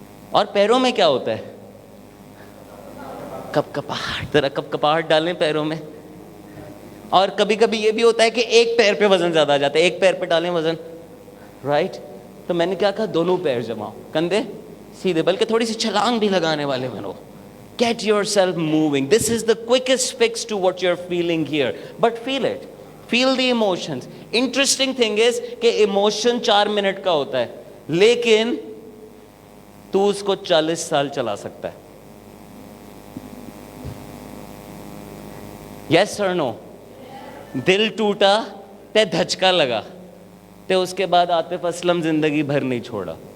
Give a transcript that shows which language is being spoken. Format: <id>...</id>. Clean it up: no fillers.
<ur>اور پیروں میں کیا ہوتا ہے؟ کپ کپاہٹ. ذرا کپ کپاہٹ ڈالیں پیروں میں. اور کبھی کبھی یہ بھی ہوتا ہے کہ ایک پیر پہ وزن زیادہ آ جاتا ہے, ایک پیر پہ ڈالیں وزن, رائٹ. تو میں نے کیا کہا, دونوں پیر جماؤ, کندھے سیدھے, بلکہ تھوڑی سی چھلانگ بھی لگانے والے بنو.</ur> <en>Get yourself moving. This is the quickest fix to what you're feeling here. But feel it. Feel the emotions. Interesting thing is</en> <ur>کہ emotion 4 منٹ کا ہوتا ہے, لیکن تو اس کو 40 سال چلا سکتا ہے.</ur> <en>Yes or no?</en> <ur>دل ٹوٹا تے دھچکا لگا تے اس کے بعد عاطف اسلم زندگی بھر نہیں چھوڑا.</ur>